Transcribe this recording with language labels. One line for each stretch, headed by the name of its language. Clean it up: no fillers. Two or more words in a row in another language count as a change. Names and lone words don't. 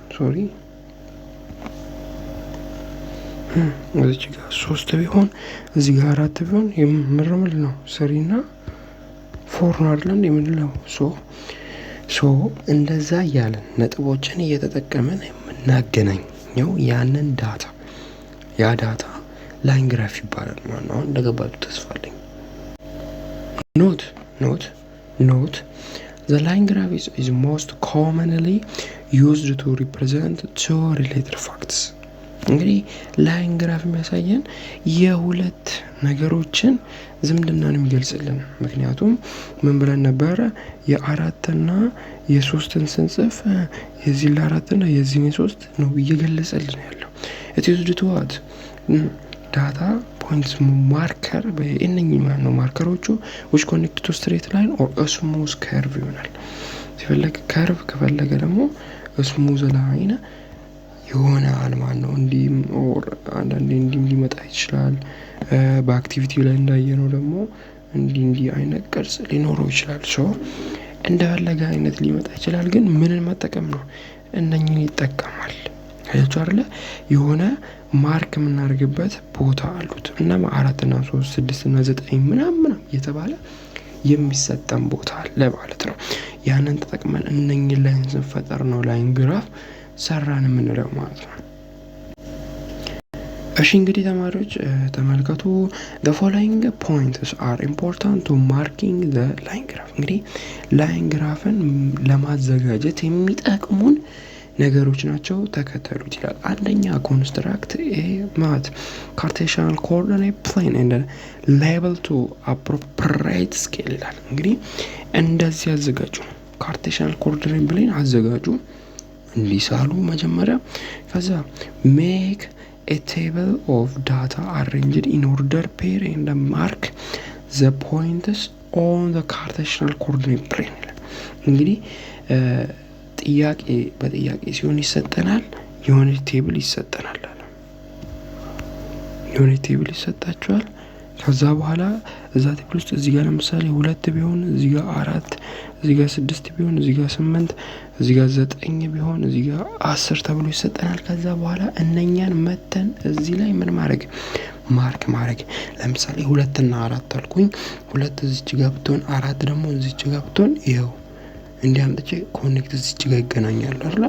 Amharic: እዚህ ጋር 3 ቢሆን እዚህ ጋር 4 ቢሆን የምርምል ነው 3 እና 4 ነው አይደል የምንለው። ሶ እንደዛ እያለን ነጥቦችን እየተጠቀመን የምናገናኘው ያንን ዳታ ያ ዳታ
English: line graph
Amharic: ይባላል ማለት ነው። እንደገባችሁ ተስፋ አለኝ።
English: ኖት the line graph is most commonly used to represent two related facts። እንግዲህ line graph
Amharic: የሚያሳየን የሁለት ነገሮችን ዝምድናን የሚገልጽልን። ምክንያቱም ምን ብለን ነበረ? የ4ና የ3ን ስንጽፍ የዚህ ለ4ና የዚህን የ3 ነው እየገለጸልን ያለው።
English: it is due to what
Amharic: ዳታ
English: points marker
Amharic: በእነኚህ ማለት ነው ማርከሮቹ
English: which connect to straight line or a smooth curve
Amharic: ይሆናል። ሲፈልግ ከርቭ ከፈለገ ደግሞ
English: smooth line
Amharic: የሆነ አልማን ነው። እንዲህም ኦር አንዳንዴ እንዲህም ሊመጣ ይችላል። በአክቲቪቲ ላይ እንዳየነው ደግሞ እንዲህ አይነት ቅርጽ ሊኖረው ይችላል። ሶ እንደፈለገ አይነት ሊመጣ ይችላል። ግን ምንን መጠቀም ነው? እነኚህን ይጠቀማል። አያችሁ አይደለ? የሆነ ማርክ የምናደርግበት ቦታ አሉት እና 4 እና 3 6 እና 9 ምናምን እየተባለ የሚሰጠን ቦታ አለ ማለት ነው። ያንን ተጠቅመን እነኚህን ላይን ስንፈጠር ነው
English: line graph
Amharic: ሰራን የምንለው ማለት ነው። እሺ እንግዲህ ተማሪዎች ተመልከቱ።
English: the following points are important to marking the line graph።
Amharic: እንግዲህ ላይን ግራፍን ለማዘጋጀት የሚጠቅሙን ነገሮች ናቸው፣ ተከተሉት ይላል። አንደኛ
English: construct mat Cartesian coordinate plane and label to appropriate scale
Amharic: ይላል። እንግዲህ እንደዚህ አዘጋጁ፣
English: Cartesian coordinate plane
Amharic: አዘጋጁ እንዲሳሉ መጀመሪያ። ከዛ
English: make a table of data arranged in order pair and mark the points on the Cartesian coordinate plane
Amharic: ይላል። እንግዲህ ጥያቄ በጥያቄ ሲሆን ይሰጠናል፣ የሆነ ቴብል ይሰጠናል አለ። የሆነ ቴብል ይሰጣቸዋል። ከዛ በኋላ እዛ ቴብል ውስጥ እዚህ ጋር ለምሳሌ 2 ቢሆን እዚህ ጋር 4 እዚህ ጋር 6 ቢሆን እዚህ ጋር 8 እዚህ ጋር 9 ቢሆን እዚህ ጋር 10 ተብሎ ይሰጠናል። ከዛ በኋላ እነኛን መተን እዚህ ላይ ምን ማድረግ ማርክ ማድረግ። ለምሳሌ 2 እና 4 አልኩኝ። 2 እዚች ጋር ብትሆን 4 ደግሞ እዚች ጋር ብትሆን ይሄው እንዲያምጥቼ ኮኔክት እዚች ጋር ይገናኛሉ አይደል?